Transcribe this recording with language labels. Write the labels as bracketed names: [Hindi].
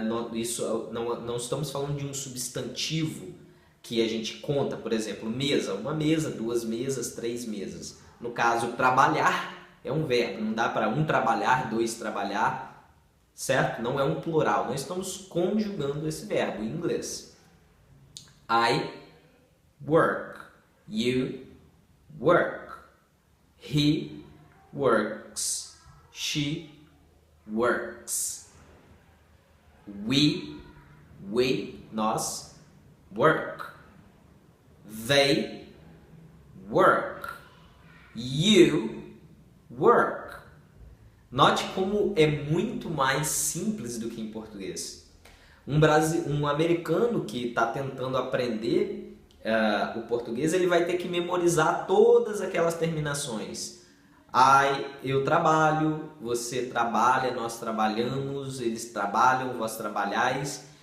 [Portuguese] Não estamos falando de um substantivo que a gente conta, por exemplo, mesa, uma mesa, duas mesas, três mesas. No caso, trabalhar é um verbo, não dá para um trabalhar, dois trabalhar, certo? Não é um plural, nós estamos conjugando esse verbo em inglês. [English] I work, you work, he works, she works, we, nós, work, they work, you work. [Portuguese] Note como é muito mais simples do que em português. Um americano que está tentando aprender o português, ele vai ter que memorizar todas aquelas terminações. Eu trabalho, você trabalha, nós trabalhamos, eles trabalham, vós trabalhais.